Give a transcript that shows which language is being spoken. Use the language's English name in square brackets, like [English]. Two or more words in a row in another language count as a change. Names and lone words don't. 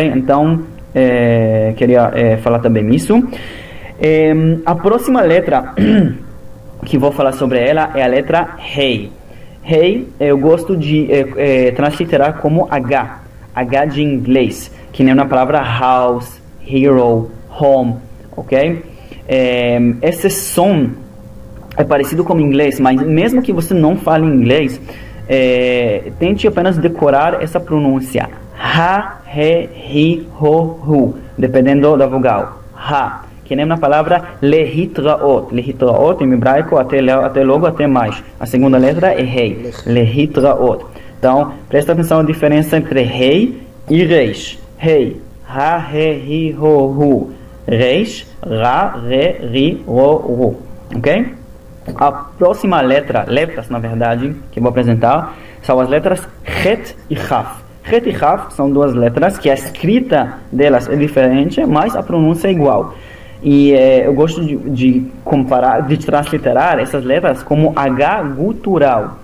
[Portuguese] Então, queria falar também isso. A próxima letra que vou falar sobre ela é a letra Rei. Rei, eu gosto de transliterar como H de inglês, que nem na palavra house, hero, home, ok? Esse som é parecido com o inglês, mas mesmo que você não fale inglês, tente apenas decorar essa pronúncia. Ha, he, hi, ho, hu, dependendo da vogal. Ha, que nem na palavra lehitraot. Lehitraot em hebraico, até logo, até mais. A segunda letra é rei. Lehitraot. Então, presta atenção na diferença entre rei e reis. Rei, ha, he, hi, ho, hu. Reis, ra, re, ri, ro, ru. Ok? A próxima letras na verdade, que eu vou apresentar, são as letras Het e Raf. Het e Raf são duas letras que a escrita delas é diferente, mas a pronúncia é igual. E eu gosto de comparar, de transliterar essas letras como H gutural.